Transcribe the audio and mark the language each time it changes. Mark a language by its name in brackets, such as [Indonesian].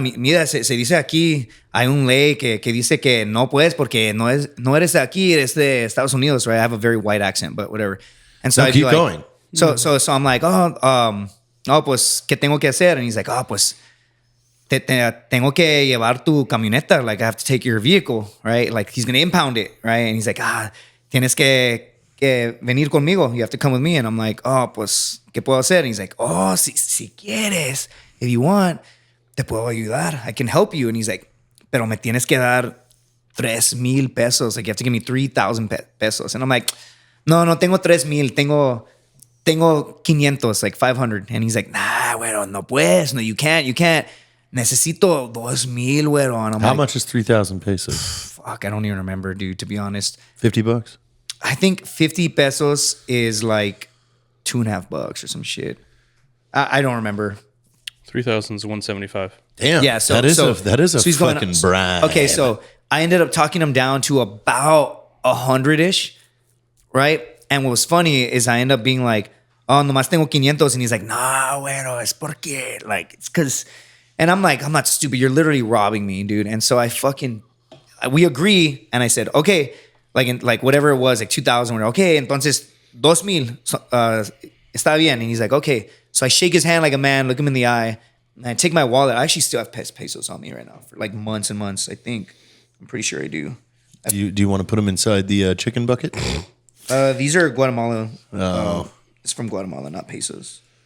[Spanish] Mira, se dice aquí, hay un ley que dice que no puedes porque no eres de aquí, eres de Estados Unidos, [English] right? I have a very white accent, but whatever. And so No, I'd keep be like, going. So I'm like, [Spanish] pues, ¿qué tengo que hacer? [English] And he's like, [Spanish] pues, tengo que llevar tu camioneta. [English] Like, I have to take your vehicle, right? Like, he's going to impound it, right? And he's like, [Spanish] tienes que venir conmigo. [English] You have to come with me. And I'm like, [Spanish] pues, ¿qué puedo hacer? [English] And he's like, [Spanish] si quieres, [English] if you want, [Spanish] te puedo ayudar. [English] I can help you. And he's like, [Spanish] pero me tienes que dar 3,000 pesos. [English] Like, you have to give me 3,000 pesos. And I'm like, [Spanish] no tengo 3,000. Tengo 500, [English] like 500. And he's like, nah, [Spanish] güero, no puedes. [English] No, you can't. [Spanish] Necesito 2,000, güero. [English] And I'm How like, much is 3,000 pesos? fuck, I don't even remember, dude, to be honest. $50? I think 50 pesos is like $2.50 or some shit. I don't remember. 3,000 is 175. Damn. Yeah, so that is a he's going fucking up- bribe. Okay, so I ended up talking him down to about 100-ish, right? And what was funny is I ended up being like, oh, [Spanish] nomás tengo 500. [English] And he's like, nah, güero, [Spanish] es porque, [English] like, it's because, and I'm like, I'm not stupid. You're literally robbing me, dude. And so we agree. And I said, okay, like whatever it was, like 2,000. We're okay, [Spanish] entonces 2,000 está bien. [English] And he's like, okay. So I shake his hand like a man, look him in the eye, and I take my wallet. I actually still have pesos on me right now for like months and months, I think. I'm pretty sure I do. Do you want to put them inside the chicken bucket? These are Guatemala. Oh. It's from Guatemala, not pesos.